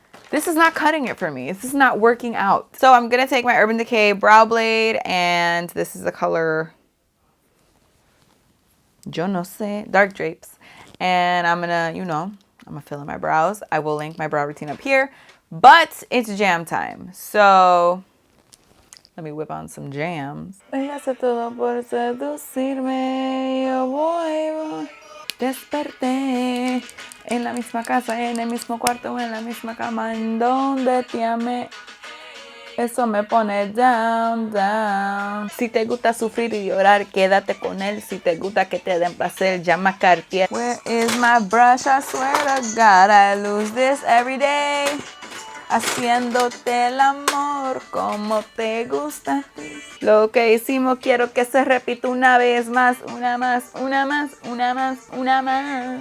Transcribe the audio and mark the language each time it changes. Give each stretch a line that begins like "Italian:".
English: This is not cutting it for me. This is not working out. So I'm going to take my Urban Decay Brow Blade, and this is the color,
Spanish: yo no sé,
English: Dark Drapes. And I'm going to, you know, I'm going to fill in my brows. I will link my brow routine up here, but it's jam time. So let me whip on some jams.
Spanish: Ella hace todo por seducirme, yo voy. Desperté en la misma casa, en el mismo cuarto, en la misma cama, en donde te amé. Eso me pone down, down. Si te gusta sufrir y llorar, quédate con él. Si te gusta que te den placer, llama a Cartier.
English: Where is my brush? I swear to God, I lose this every day.
Spanish: Haciéndote el amor como te gusta. Lo que hicimos quiero que se repita una vez más, una más, una más, una más, una más.